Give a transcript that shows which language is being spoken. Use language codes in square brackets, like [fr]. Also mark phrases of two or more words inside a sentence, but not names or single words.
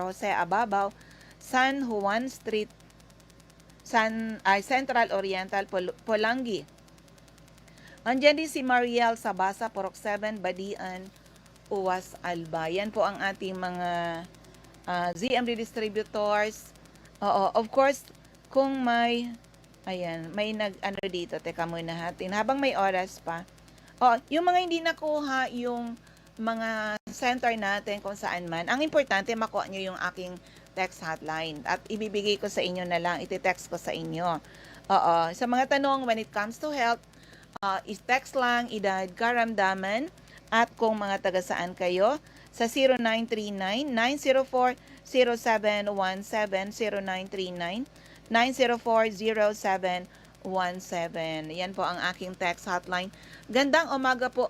[tl] Jose Ababaw, San Juan Street, Central Oriental, Pulangi. Andiyan din si Mariel Sabasa, Porok 7, Badian, Uwas, Albay. Yan po ang ating mga ZMD distributors. [en] Oo, of course, [tl] kung may may nag-ano dito, teka muna natin, habang may oras pa. Yung mga hindi nakuha yung mga center natin kung saan man, ang importante makuha nyo yung aking text hotline at ibibigay ko sa inyo na lang, iti-text ko sa inyo. Sa mga tanong [en] when it comes to health, [tl] is-text lang, edad, karamdaman, at kung mga taga saan kayo, sa 0939-904-0717, 0939-904-0717. Yan po ang aking text hotline. Gandang umaga po.